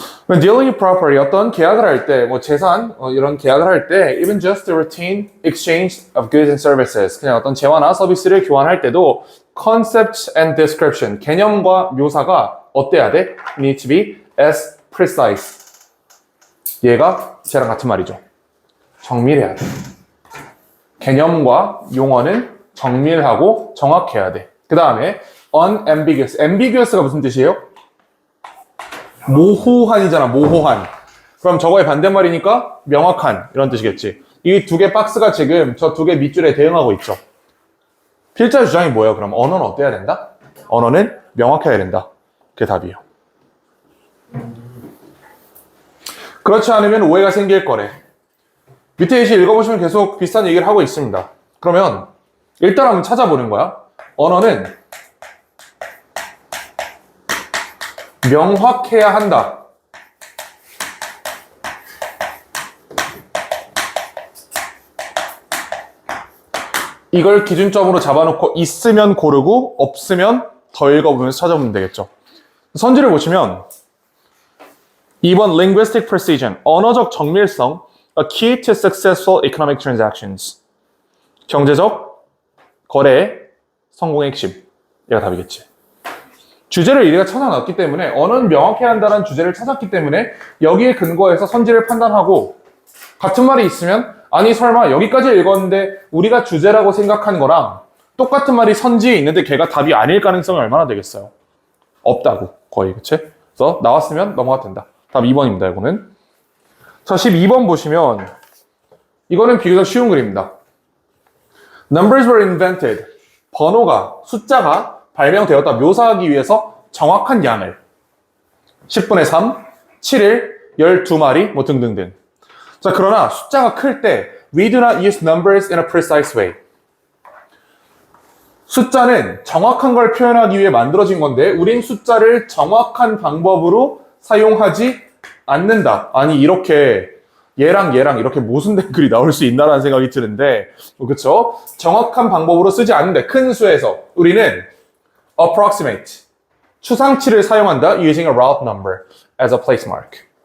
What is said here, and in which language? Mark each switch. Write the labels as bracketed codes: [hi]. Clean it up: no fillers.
[en] When dealing with property, [ko] 어떤 계약을 할 때, 뭐 재산 이런 계약을 할 때 [en] even just the routine exchange of goods and services [ko] 그냥 어떤 재화나 서비스를 교환할 때도 [en] concept and description [ko] 개념과 묘사가 어때야 돼? [en] need to be as precise [ko] 얘가 쟤랑 같은 말이죠. 정밀해야 돼. 개념과 용어는 정밀하고 정확해야 돼. 그 다음에 unambiguous. ambiguous가 무슨 뜻이에요? 모호한이잖아. 모호한. 그럼 저거의 반대말이니까 명확한 이런 뜻이겠지. 이 두 개 박스가 지금 저 두 개 밑줄에 대응하고 있죠. 필자 주장이 뭐예요? 그럼 언어는 어때야 된다? 언어는 명확해야 된다. 그게 답이에요. 그렇지 않으면 오해가 생길 거래. 밑에 예시 읽어보시면 계속 비슷한 얘기를 하고 있습니다. 그러면 일단 한번 찾아보는 거야. 언어는 명확해야 한다. 이걸 기준점으로 잡아놓고 있으면 고르고 없으면 더 읽어보면서 찾아보면 되겠죠. [en] 선지를 보시면 2번 linguistic precision, [ko] 언어적 정밀성, [en] a key to successful economic transactions. [ko] 경제적 거래의 성공의 핵심. 얘가 답이겠지. 주제를 우리가 찾아놨기 때문에 언어는 명확해야 한다는 주제를 찾았기 때문에 여기에 근거해서 선지를 판단하고 같은 말이 있으면 아니 설마 여기까지 읽었는데 우리가 주제라고 생각한 거랑 똑같은 말이 선지에 있는데 걔가 답이 아닐 가능성이 얼마나 되겠어요? 없다고 거의 그치? 그래서 나왔으면 넘어가도 된다. 답 2번입니다. 이거는. 자 12번 보시면 이거는 비교적 쉬운 그림입니다. [en] Numbers were invented. [ko] 번호가 숫자가 발명되었다. 묘사하기 위해서 정확한 양을 10분의 3, 7일, 12마리 뭐 등등등. 자 그러나 숫자가 클 때 [en] we do not use numbers in a precise way. [ko] 숫자는 정확한 걸 표현하기 위해 만들어진 건데 우린 숫자를 정확한 방법으로 사용하지 않는다. 아니 이렇게 얘랑 이렇게 모순된 글이 나올 수 있나라는 생각이 드는데 그렇죠? 정확한 방법으로 쓰지 않는데 큰 수에서 우리는 approximate 추상치를 사용한다 [en] using a route number as a place mark.